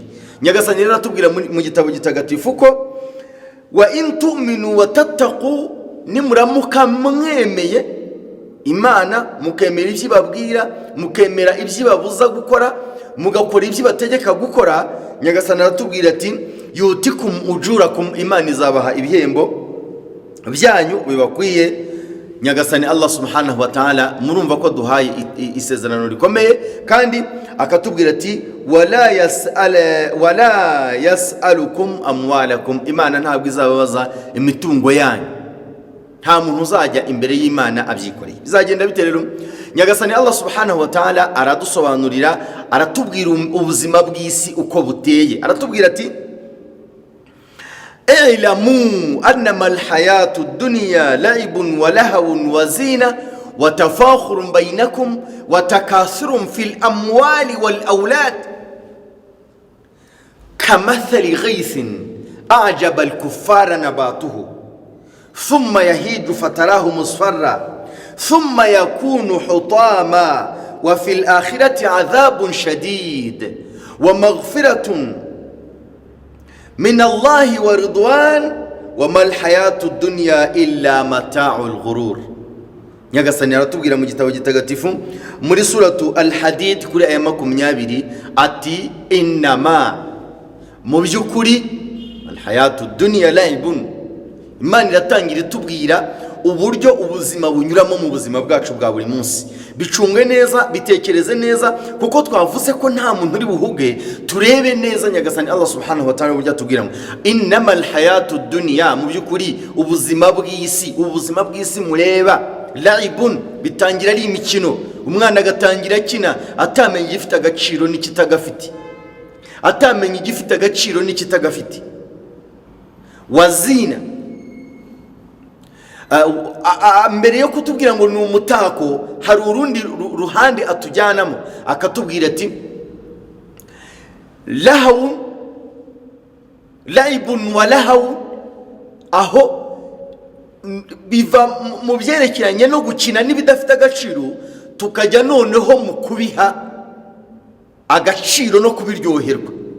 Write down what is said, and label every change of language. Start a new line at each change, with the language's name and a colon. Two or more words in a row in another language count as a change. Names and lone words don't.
Kinyarwanda: Nyagasani rero atubwira mu gitabo gitagatifu ko
Arabic: وإن تؤمنوا وتتقوا,
Kinyarwanda: nimuramuka mwemeye Imana, mukemera ibyo ibabwira, mukemera ibyo ibabuza gukora, mugakora ibyo ibategeka gukora, Nyagasani aratubwira ati
Arabic: يؤتكم أجوركم,
Kinyarwanda: Imana izabaha ibihembo byanyu bibakwiye. Nyagasani
Arabic: الله سبحانه وتعالى,
Kinyarwanda: murumva ko duhaye isezerano rikomeye, kandi akatubwira ati
Arabic: ولا يسألكم أموالكم,
Kinyarwanda: Imana ntabwo izababaza imitungo yanyu. Nta muntu uzajya imbere y'Imana abyikoreye. Bizagenda bite rero? Nyagasani
Arabic: الله سبحانه وتعالى
Kinyarwanda: aradusobanurira, aratubwira ubuzima bw'isi uko buteye.
Arabic: Aratubwira ati اعلموا أنما الحياة الدنيا لعب ولهو وزينة وتفاخر بينكم وتكاثر في الأموال والأولاد كمثل غيث أعجب الكفار نباته ثم يهيج فتراه مصفرا ثم يكون حطاما وفي الآخرة عذاب شديد ومغفرة من الله ورضوان وما الحياة الدنيا إلا متاع الغرور.
Kinyarwanda: Nyagasani aratubwira mu gitabo gitagatifu muri suratu al-Hadid kuri aya 20 ati innama, mu by'ukuri
Arabic: الحياة الدنيا لعب.
Kinyarwanda: Imana iratangira itubwira uburyo ubuzima bunyuramo mu buzima bwacu bwa buri munsi. Bicunge neza, bitekereze neza, kuko twavuze ko nta muntu uri buhuge. Turebe neza Nyagasani
Arabic: الله سبحانه وتعالى
Kinyarwanda: burya tubwira ngo
Arabic: إنما الحياة الدنيا,
Kinyarwanda: mu by'ukuri ubuzima bw'isi mureba laibun, bitangira ari imikino. Umwana agatangira akina atamenye igifite agaciro n'ikitagafite, atamenye igifite agaciro n'ikitagafite. Wazina, mbere yo kutubwira ngo ni umutako, hari urundi ruhande atujyanamo akatubwira ati
Arabic: لهو لعب ولهو,
Kinyarwanda: aho biva mu byerekeranye no gukina n'ibidafite agaciro tukajya noneho mu kubiha agaciro no kubiryoherwa.